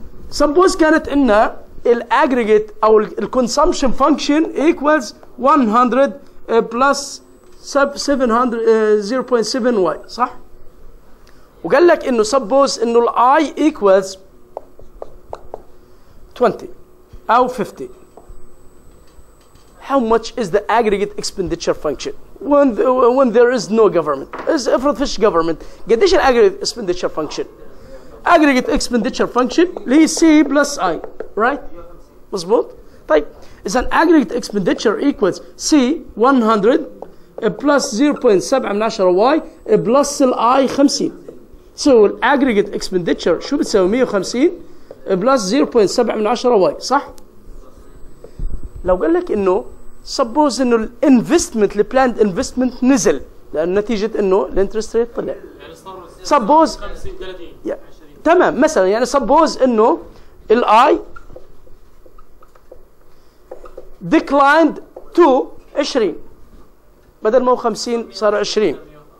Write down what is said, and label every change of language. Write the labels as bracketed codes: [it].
[ar] سبوز كانت عندنا الاجريجيت او الكونسومشن فانكشن ايكوالز 100 بلس 700 0.7 واي صح؟ وقال لك انه سبوز انه الاي ايكوالز 20 او 50. [en] How much is the aggregate expenditure function when there is no government؟ [ar] افرض فيش government قديش ال [en] aggregate expenditure function؟ aggregate expenditure function اللي هي C plus I right؟ [ar] مظبوط؟ طيب إذا [en] aggregate expenditure equals C 100 plus 0.7 من 10 Y plus ال I 50. So ال aggregate expenditure [ar] شو بتساوي 150 plus 0.7 من 10 Y صح؟ لو قال لك انه سبوز انه الانفستمنت البلاند انفستمنت نزل لان نتيجه انه الانترست ريت طلع. يعني سبوز 50 30 تمام مثلا يعني سبوز انه الاي ديكلايند تو 20 بدل ما هو 50 صار 20.